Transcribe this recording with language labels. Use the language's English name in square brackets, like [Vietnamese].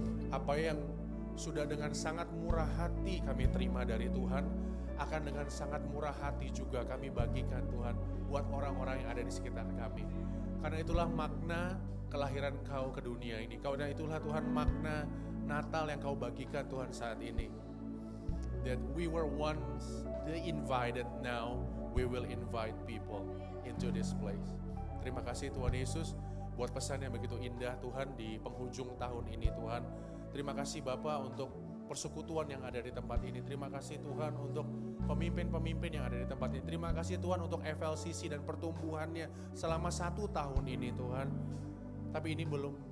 [Indonesian] Apa yang sudah dengan sangat murah hati kami terima dari Tuhan, akan dengan sangat murah hati juga kami bagikan Tuhan buat orang-orang yang ada di sekitar kami. Karena itulah makna kelahiran Kau ke dunia ini. Karena itulah Tuhan makna Natal yang Kau bagikan Tuhan saat ini. [English] That we were once the invited, now we will invite people into this place. [Indonesian] Terima kasih Tuhan Yesus buat pesan yang begitu indah Tuhan di penghujung tahun ini Tuhan. Terima kasih Bapa untuk persekutuan yang ada di tempat ini. Terima kasih Tuhan untuk pemimpin-pemimpin yang ada di tempat ini. Terima kasih Tuhan untuk FLCC dan pertumbuhannya selama 1 tahun ini Tuhan. Tapi ini belum